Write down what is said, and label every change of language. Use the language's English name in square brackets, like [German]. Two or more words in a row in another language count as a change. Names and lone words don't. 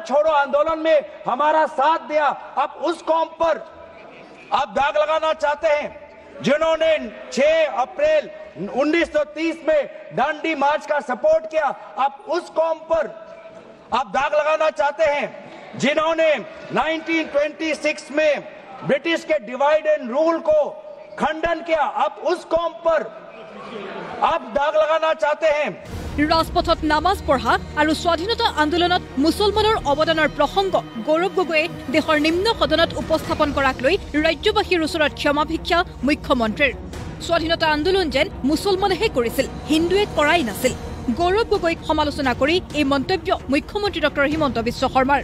[Hindi] छोड़ो आंदोलन में हमारा साथ दिया आप उस कौम पर आप दाग लगाना चाहते हैं जिन्होंने 6 अप्रैल 1930 में दांडी मार्च का सपोर्ट किया आप उस कौम पर आप दाग लगाना चाहते हैं जिन्होंने 1926 में ब्रिटिश के [English] divide and rule [Hindi] को खंडन किया आप उस कौम पर आप दाग लगाना चाहते हैं [Assamese] ৰাজপথত নামাজ পঢ়া আৰু স্বাধীনতা আন্দোলনত মুছলমানৰ অৱদানৰ প্ৰসংগ গৌৰৱ গগৈয়ে দেশৰ নিম্ন সদনত উপস্থাপন কৰাক লৈ ৰাজ্যবাসীৰ ওচৰত ক্ষমা ভিক্ষা মুখ্যমন্ত্ৰীৰ স্বাধীনতা আন্দোলন যেন মুছলমানেহে কৰিছিল হিন্দুৱে কৰাই নাছিল গৌৰৱ গগৈক সমালোচনা কৰি এই মন্তব্য মুখ্যমন্ত্ৰী ডক্টৰ হিমন্ত বিশ্ব শৰ্মাৰ